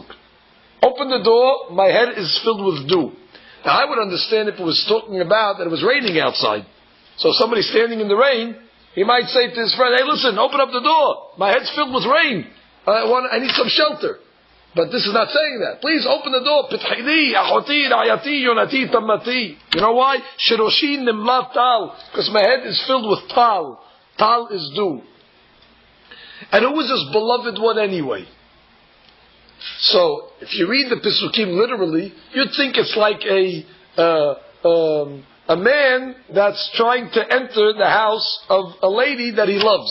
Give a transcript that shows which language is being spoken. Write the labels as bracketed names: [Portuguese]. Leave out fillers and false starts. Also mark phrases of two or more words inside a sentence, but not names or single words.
[English] Open the door, my head is filled with dew. Now I would understand if it was talking about that it was raining outside. So if somebody's standing in the rain, he might say to his friend, hey listen, open up the door. My head's filled with rain. I need some shelter. But this is not saying that. Please open the door. [Hebrew] פתחי לי, אחותי, רעיתי, יונתי, תמתי. [English] You know why? [Hebrew] שראשי נמלא טל. [English] Because my head is filled with tal. Tal is dew. And who is this beloved one anyway? So, if you read the Pesukim literally, you'd think it's like a man that's trying to enter the house of a lady that he loves.